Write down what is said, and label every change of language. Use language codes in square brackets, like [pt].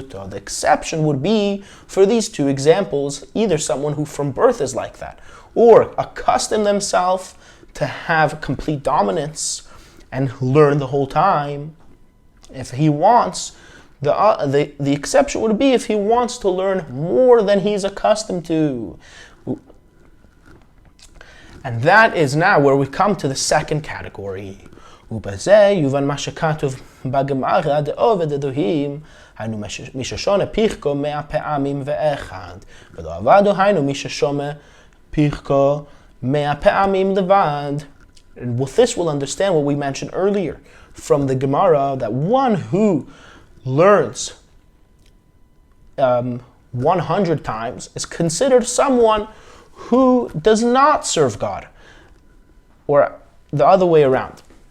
[en] The exception would be for these two examples, either someone who from birth is like that, or accustomed themselves to have complete dominance and learn the whole time. If he wants, the exception would be if he wants to learn more than he's accustomed to. And that is now where we come to the second category. [he] ובזה יובן מה שכתוב בגמרא דעובד אלוהים, היינו מי ששונה פיחקו 100 פעמים ואחד, ולא עבדו היינו מי ששונה פיחקו 100 פעמים לבד. [en] And with this we'll understand what we mentioned earlier from the Gemara, that one who learns 100 times is considered someone who does not serve God, or the other way around.